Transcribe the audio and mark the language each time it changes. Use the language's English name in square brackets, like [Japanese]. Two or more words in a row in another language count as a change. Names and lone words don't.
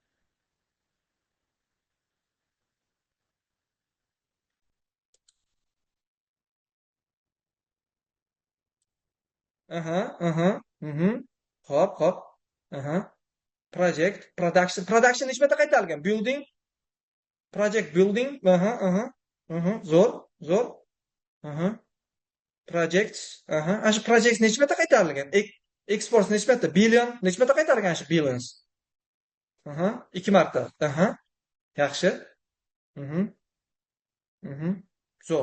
[Uzbek] Hop. [English] Project, production [Uzbek] necha marta qaytarilgan? [English] Building, project building, [Uzbek] zo'r. Projects, ana shu projects necha marta qaytarilgan? Exports necha marta? Billion necha marta qaytarilgan shu billions? 2 marta. Yaxshi. Zo'r.